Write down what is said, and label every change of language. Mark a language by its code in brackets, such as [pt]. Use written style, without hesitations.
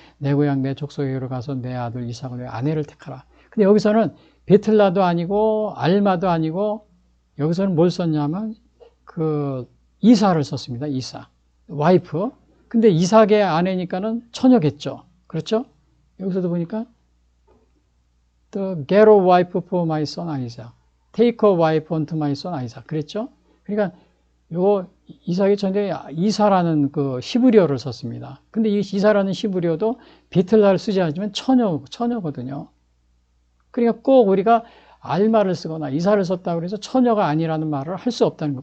[ko] 내 고향 내 족속에로 가서 내 아들 이삭을 위해 아내를 택하라. 근데 여기서는 베틀라도 아니고 알마도 아니고 여기서는 뭘 썼냐면 그 이사를 썼습니다. 이사. 와이프. 근데 이삭의 아내니까는 처녀겠죠. 그렇죠? 여기서도 보니까 [en] The get a wife for my son Isaac. Take a wife unto my son Isaac. [ko] 그랬죠? 그러니까 요거 이삭의 처녀에 이사라는 그 히브리어를 썼습니다. 근데 이 이사라는 히브리어도 베틀라를 쓰지 않지만 처녀거든요. 그러니까 꼭 우리가 알마를 쓰거나 이사를 썼다고 해서 처녀가 아니라는 말을 할 수 없다는 거.